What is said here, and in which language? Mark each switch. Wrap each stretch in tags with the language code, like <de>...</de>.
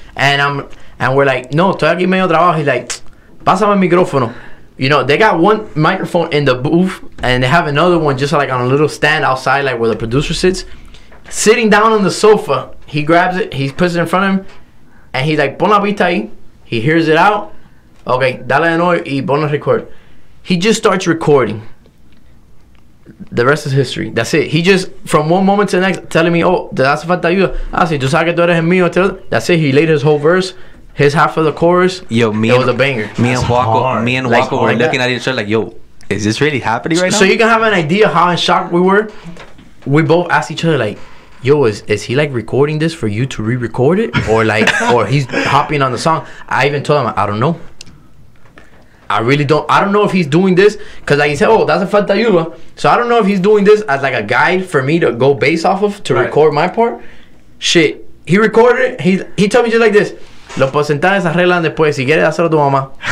<en>And we're like,</en> <es>"No, estoy aquí medio trabajo."</es> <en>He's like,</en> <es>"Pásame el micrófono."</es> <en>You know, they got one microphone in the booth, and they have another one just like on a little stand outside, like where the producer sits. Sitting down on the sofa, he grabs it, he puts it in front of him, and he's like,</en> <es>"Pon la pista ahí."</es> <en>He hears it out. Okay,</en> <es>dale de nuevo y ponlo</es> <en>record. He just starts recording. The rest is history. That's it. He just, from one moment to the next, telling me, "Oh,</en> <es>te hace falta ayuda. Ah, si tú sabes que tú eres el mío."</es> <en>That's it. He laid his whole verse, his half of the chorus. Yo, it was a banger. Me and Juaco were looking at each other like, "Yo, is this really happening right now?" So you can have an idea how in shock we were. We both asked each other like, "Yo, is he like recording this for you to re-record it, or like, or he's hopping on the song?" I even told him, "I don't know. I really don't. I don't know if he's doing this because like he said, oh, that's a falta ayuda. So I don't know if he's doing this as like a guide for me to go bass off of to record my part. Shit, he recorded it. He told me just like this.</en> <es>Los porcentajes arreglan después. Si quieres hacerlo tu mamá."</es>